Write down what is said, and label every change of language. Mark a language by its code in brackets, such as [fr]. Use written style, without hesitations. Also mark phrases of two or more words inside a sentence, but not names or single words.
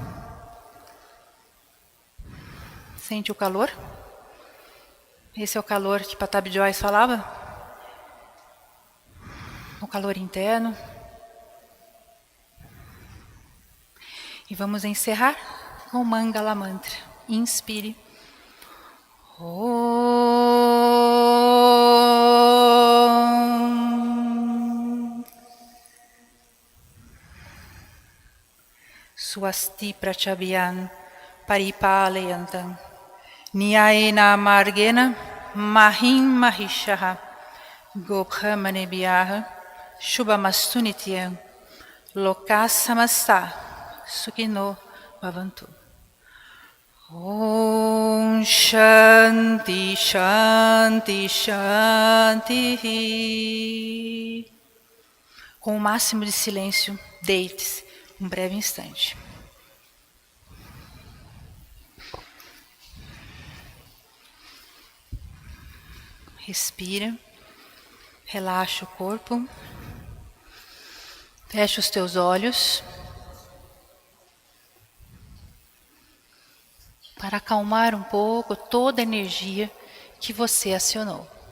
[pt] Sente o calor. Esse é o calor que Patabi Joyce falava. O calor interno. E vamos encerrar com o Mangala Mantra. Inspire. Om. [sa] स्वस्ति प्रजाभ्यः परिपालयन्तां न्यायेन मार्गेण महीं महीशाः गोब्राह्मणेभ्यः शुभमस्तु नित्यं लोकाः समस्ताः सुखिनो भवन्तु. ॐ शान्तिः शान्तिः शान्तिः. [pt] Com o máximo de silêncio, deite-se um breve instante. Respira, relaxa o corpo, fecha os teus olhos para acalmar um pouco toda a energia que você acionou.